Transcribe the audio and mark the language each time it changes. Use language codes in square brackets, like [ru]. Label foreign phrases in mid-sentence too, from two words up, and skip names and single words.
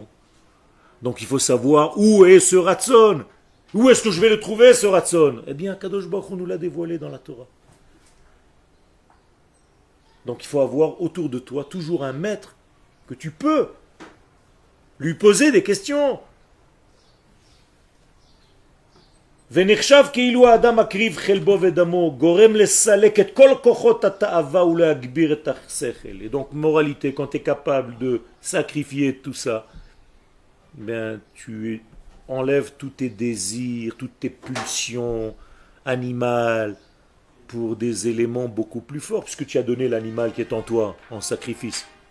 [fr] Donc il faut savoir où est ce Ratzon. Où est-ce que je vais le trouver, ce Ratzon? Eh bien, [he] קדוש ברוך הוא [fr] nous l'a dévoilé dans la Torah. Donc il faut avoir autour de toi toujours un maître que tu peux lui poser des questions. [he] ונחשב כאילו האדם מקריב חלבו ודמו, גורם לסלק את כל כוחות התאווה ולהגביר את השכל. [fr] Et donc, moralité, quand tu es capable de sacrifier tout ça, ben, tu enlèves tous tes désirs, toutes tes pulsions animales pour des éléments beaucoup plus forts, puisque tu as donné l'animal qui est en toi en sacrifice.